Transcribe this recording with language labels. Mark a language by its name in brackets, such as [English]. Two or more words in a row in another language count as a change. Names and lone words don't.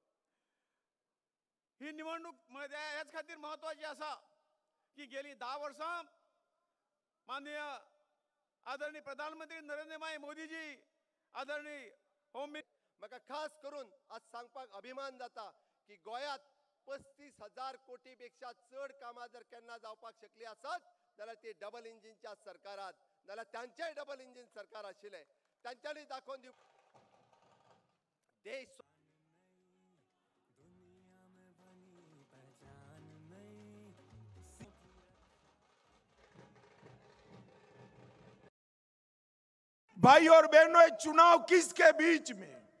[Konkani] ही निवडणूक ह्याच खातीर महत्वाची आसा की गेली 10 वर्सां माननीय आदरणीय प्रधानमंत्री नरेंद्र भाई मोदीजी आदरणीय होम म्हाका खास करून आज सांगपाक अभिमान जाता की गोयात 35,000 कोटी पेक्षा चड कामां जर केन्ना जावपाक शकली आसत जाल्यार ती डबल इंजिनच्या सरकारात नाल्यार तांचेय [English] double engine [Konkani] सरकार आशिल्ले तांच्यांनी दाखोवन दिव देश [Hindi] भाई और बहनों, ये चुनाव किसके बीच में?